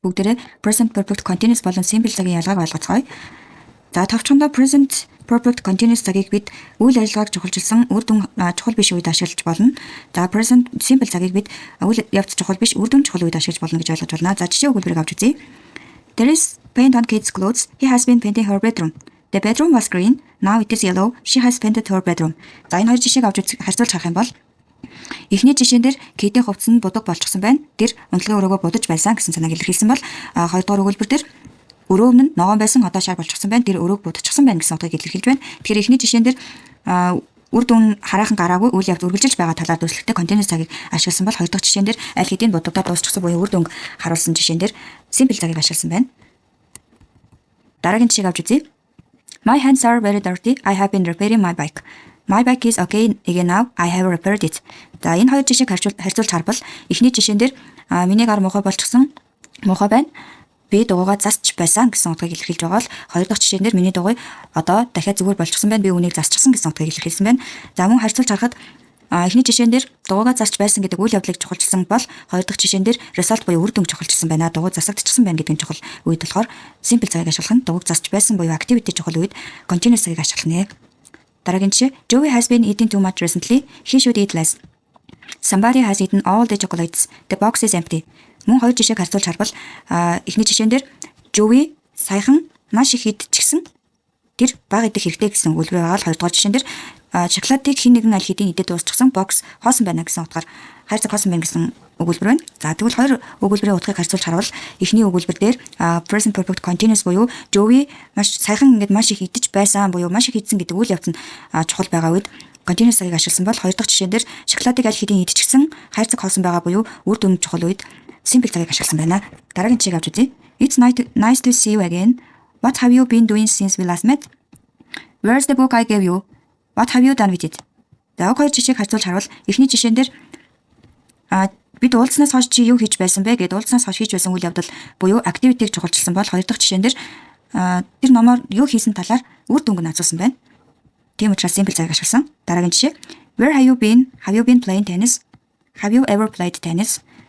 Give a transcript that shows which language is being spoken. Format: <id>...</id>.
<mn>бүгдээрээ present perfect continuous болон simple цагийн ялгааг ойлгоцгоё. За товчхондоо present perfect continuous цагийг бид үйл ажиллагааг чухалчилсан үр дүн чухал биш үед ашиглаж болно. За present simple цагийг бид үйл явц чухал биш үр дүн чухал үед ашиглаж болно гэж ойлгож байна. За жишээ өгүүлбэрийг авч үзье.</mn> <en>There is paint on Kate's clothes. He has been painting her bedroom. The bedroom was green. Now it is yellow. She has painted her bedroom.</en> <mn>За энэ хоёр жишээг авч харьцуулж харах юм бол эхний жишээн дээр Кейтийн хувцас нь будаг болчихсон байна. Тэр унтлагын өрөөгөө будаж байсан гэсэн санааг илэрхийлсэн бол хоёрдугаар өгүүлбэр дээр өрөө өмнө ногоон байсан одоо шар болчихсон байна. Тэр өрөөг будчихсан байна гэсэн утгыг илэрхийлж байна. Тэгэхээр эхний жишээн дээр үр дүн хараахан гараагүй үйл явц үргэлжилж байгаа талаар дүрслэхтэй continuous цагийг ашигласан бол хоёр дахь жишээн дээр аль хэдийн будагдаад дуусчихсан буюу үр дүн харуулсан жишээн дээр simple цагийг ашигласан байна. Дараагийн жишээг авч үзье.</mn> <en>My hands are very dirty. I have been repairing my bike. My bike is okay again now. I have repaired it.</en> <mn>За энэ хоёр жишээг харьцуулж харбал эхний жишээн дээр миний гар муухай болчихсон. Муухай байна. Би дугуйгаа засч байсан гэсэн утгыг илэрхийлж байгаа бол хоёр дахь жишээн дээр миний дугуй одоо дахиад зүгээр болчихсон байна. Би үүнийг засчихсан гэсэн утгыг илэрхийлсэн байна. За мөн харьцуулж харахад эхний жишээн дээр дугуйгаа засч байсан гэдэг үйл явдлыг чухалчилсан бол хоёр дахь жишээн дээр result буюу үр дүн чухалчилсан байна. Дугуй засагдчихсан байна гэдэг нь чухал үед болохоор simple цагийг ашиглах нь дугуйг засч байсан буюу activity чухал үед continuous цагийг ашиглах нэ. Дараагийн жишээ.</mn> <en>Joey has been eating too much recently. He should eat less. Somebody has eaten all the chocolates. The box is empty.</en> <mn>Мөн хоёр жишээг харьцуулж харбал эхний жишээн дээр Joey саяхан маш их идчихсэн. Тэр бага идэх хэрэгтэй гэсэн өгүүлбэр байгаа л хоёрдугаар жишээн дээр шоколадыг хин нэгэн аль хэдийн идээд дуусчихсан бокс хоосон байна гэсэн утгаар хайр цаг хоосон байна гэсэн өгүүлбэр байна. За тэгвэл хоёр өгүүлбэрийн утгыг харьцуулж харвал эхний өгүүлбэр дээр present perfect continuous буюу Joey маш саяхан ингэж маш их идэж байсан буюу маш их идсэн гэдэг үйл явц нь чухал байгаа үед continuous цагийг ашигласан бол хоёр дахь жишээн дээр шоколадыг аль хэдийн идчихсэн хайр цаг хоосон байгаа буюу үр дүн чухал үед simple цагийг ашигласан байна. Дараагийн жишээг авч үзье.</mn> <en>It's nice to see you again. What have you been doing since we last met? Where's the book I gave you? What have you done with it?</en> <mn>За хоёр жишээг харьцуулж харвал эхний жишээн дээр бид уулзснаас хойш чи юу хийж байсан бэ гэдээ уулзснаас хойш хийж байсан үйл явдал буюу activity-г чухалчилсан бол хоёр дахь жишээн дээр тэр номоор юу хийсэн талаар үр дүнг нь асуусан байна. Тийм учраас simple цагийг ашигласан. Дараагийн жишээ.</mn> <en>Where have you been? Have you been playing tennis? Have you ever played tennis?</en>